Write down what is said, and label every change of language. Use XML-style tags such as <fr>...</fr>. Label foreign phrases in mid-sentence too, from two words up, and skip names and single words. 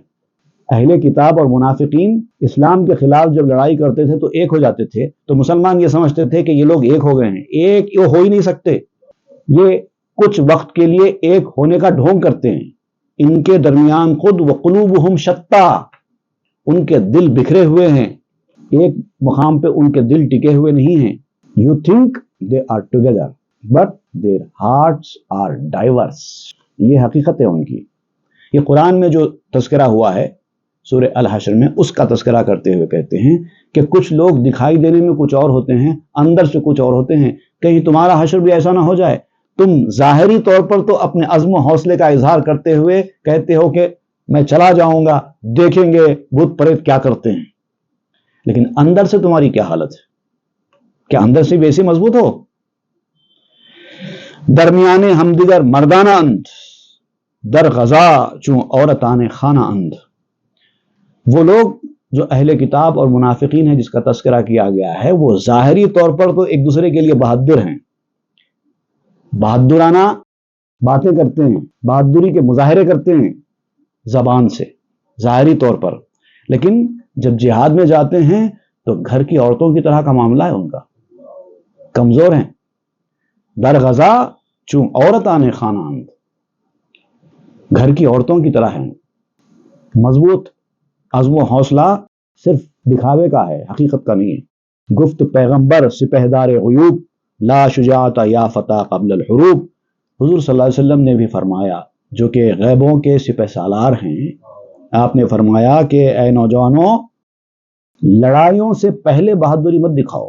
<ur>اہل کتاب اور منافقین اسلام کے خلاف جب لڑائی کرتے تھے تو ایک ہو جاتے تھے، تو مسلمان یہ سمجھتے تھے کہ یہ لوگ ایک ہو گئے ہیں، ایک ہو ہی نہیں سکتے۔ یہ کچھ وقت کے لیے ایک ہونے کا ڈھونگ کرتے ہیں، ان کے درمیان خود</ur> <ar>وقلوبہم شتیٰ،</ar> <ur>ان کے دل بکھرے ہوئے ہیں، ایک مقام پہ ان کے دل ٹکے ہوئے نہیں ہیں.</ur> <en>You think they are together but their hearts are diverse.</en> <ur>یہ حقیقت ہے ان کی. یہ قرآن میں جو تذکرہ ہوا ہے سورہ الحشر میں، اس کا تذکرہ کرتے ہوئے کہتے ہیں کہ کچھ لوگ دکھائی دینے میں کچھ اور ہوتے ہیں، اندر سے کچھ اور ہوتے ہیں. کہیں تمہارا حشر بھی ایسا نہ ہو جائے، تم ظاہری طور پر تو اپنے عزم و حوصلے کا اظہار کرتے ہوئے کہتے ہو کہ میں چلا جاؤں گا، دیکھیں گے بت پریت کیا کرتے ہیں، لیکن اندر سے تمہاری کیا حالت ہے؟ کیا اندر سے بھی ایسے مضبوط ہو؟</ur> <fa>درمیان ہم دیگر مردانہ اند، در غزا چون عورتان خانہ اند.</fa> <ur>وہ لوگ جو اہل کتاب اور منافقین ہیں جس کا تذکرہ کیا گیا ہے، وہ ظاہری طور پر تو ایک دوسرے کے لیے بہادر ہیں، بہادرانہ باتیں کرتے ہیں، بہادری کے مظاہرے کرتے ہیں زبان سے ظاہری طور پر، لیکن جب جہاد میں جاتے ہیں تو گھر کی عورتوں کی طرح کا معاملہ ہے ان کا، کمزور ہیں.</ur> <fa>در غزا چون عورتان خانہ اند،</fa> <ur>گھر کی عورتوں کی طرح ہیں. مضبوط عزم و حوصلہ صرف دکھاوے کا ہے، حقیقت کا نہیں ہے.</ur> <fa>گفت پیغمبر سپہدار غیوب،</fa> <ar>لا شجاعت یا فتح قبل الحروب.</ar> <ur>حضور</ur> <ar>صلی اللہ علیہ وسلم</ar> <ur>نے بھی فرمایا، جو کہ غیبوں کے سپہ سالار ہیں، آپ نے فرمایا کہ اے نوجوانوں، لڑائیوں سے پہلے بہادری مت دکھاؤ.</ur>